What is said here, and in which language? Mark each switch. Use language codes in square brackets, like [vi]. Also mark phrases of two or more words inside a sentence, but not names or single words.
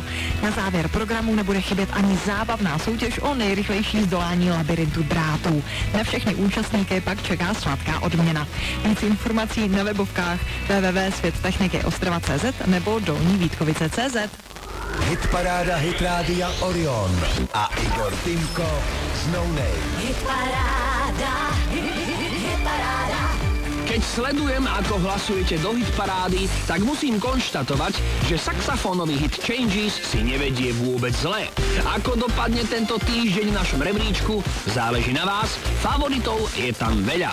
[cs] Na závěr programu nebude chybět ani zábavná soutěž o nejrychlejší zdolání labirintu drátů. Na všechny účastníky pak čeká sladká odměna. Víc informací na webovkách www.světtechniky.ostrava.cz nebo Dolní Vítkovice.cz. Hitparáda Hit Rádia Orion a Igor Timko z No Name. Hitparáda, hitparáda. [sk] Keď sledujem, ako hlasujete do hitparády, tak musím konštatovať, že saxofónový hit Changes si nevedie vôbec zle. Ako dopadne tento týždeň v našom rebríčku, záleží na vás, favoritov je tam veľa.